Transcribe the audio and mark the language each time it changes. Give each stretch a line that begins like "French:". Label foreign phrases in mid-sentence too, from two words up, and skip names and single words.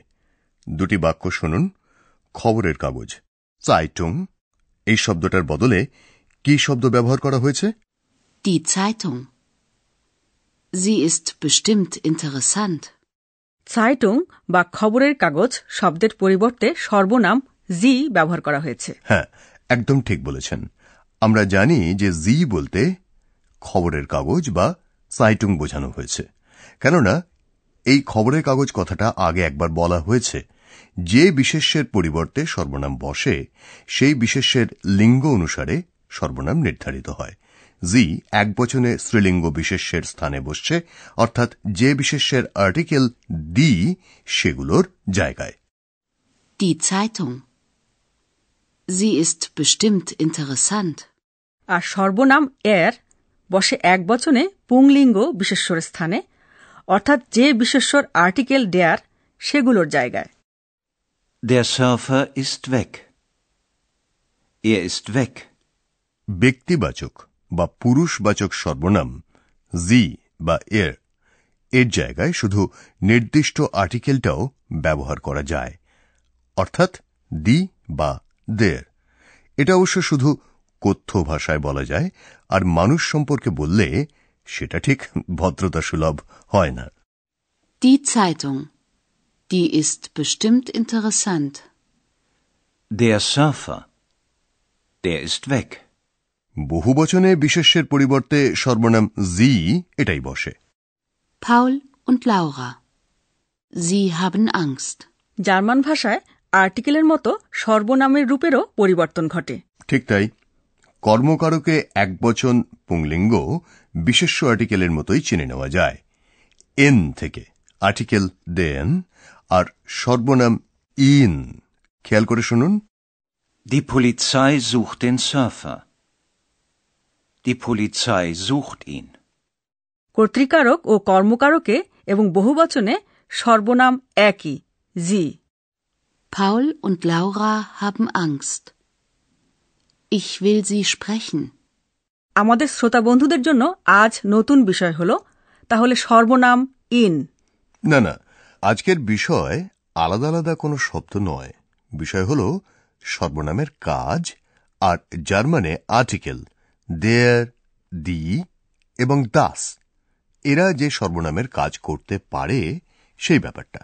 Bangla: দুটি বাক্য শুনুন। খবরের কাগজ, Zeitung, এই শব্দটার বদলে কি শব্দ ব্যবহার করা হয়েছে?
German: Die Zeitung. Sie ist bestimmt interessant.
Bangla: Zeitung বা খবরের কাগজ শব্দের পরিবর্তে সর্বনাম জি ব্যবহার করা হয়েছে। হ্যাঁ, একদম ঠিক বলেছেন। আমরা জানি যে জি বলতে খবরের কাগজ বা Zeitung বোঝানো হয়েছে, কেননা এই খবরের কাগজ কথাটা আগে একবার বলা হয়েছে। যে বিশেষ্যের পরিবর্তে সর্বনাম বসে সেই বিশেষ্যের লিঙ্গ অনুসারে সর্বনাম নির্ধারিত হয়। জি একবচনে স্ত্রীলিঙ্গ বিশেষ্যের স্থানে বসছে, অর্থাৎ যে বিশেষ্যের আর্টিকেল দি সেগুলোর জায়গায়।
German: Die Zeitung. Sie ist bestimmt interessant.
Bangla: আর সর্বনাম এর বসে একবচনে পুংলিঙ্গ বিশেষ্যর স্থানে, অর্থাৎ যে বিশেষ্যর আর্টিকেল ডেয়ার সেগুলোর জায়গায়।
German: Der Surfer ist weg. Er ist weg.
Bangla: ব্যক্তিবাচক বা পুরুষবাচক সর্বনাম জি বা এর জায়গায় শুধু নির্দিষ্ট আর্টিকেলটাও ব্যবহার করা যায়, অর্থাৎ দি বা দের। এটা অবশ্য শুধু কথ্য ভাষায় বলা যায়, আর মানুষ সম্পর্কে বললে সেটা ঠিক ভদ্রতা সুলভ হয় না।
German: Die Zeitung. Die ist bestimmt interessant. Der Surfer. Der ist weg.
Bangla: বহুবচনে বিশেষ্যের পরিবর্তে সর্বনাম জি এটাই বসে।
German: Paul und Laura. Sie haben Angst.
Bangla: জার্মান ভাষায় আর্টিকেলের মতো সর্বনামের রূপেরও পরিবর্তন ঘটে। ঠিক তাই। কর্মকারকে একবচন পুংলিঙ্গ বিশেষ্য আর্টিকেলের মতোই চিনে নেওয়া যায়। এন থেকে আর্টিকেল দেন আর সর্বনাম ইন। খেয়াল করে শুনুন।
German: Die Polizei sucht den Surfer. Die Polizei sucht ihn.
Bangla: কর্তৃকারক ও কর্মকারকে এবং বহুবচনে সর্বনাম একই, জি।
German: Paul und Laura haben Angst. Ich will sie sprechen.
Bangla: আমাদের শ্রোতা বন্ধুদের জন্য আজ নতুন বিষয় হলো তাহলে সর্বনাম ইন। না না, আজকের বিষয় আলাদা আলাদা কোনো শব্দ নয়। বিষয় হলো সর্বনামের কাজ আর জার্মানে আর্টিকেল দেয়ার, দি এবং দাস এরা যে সর্বনামের কাজ করতে পারে সেই ব্যাপারটা।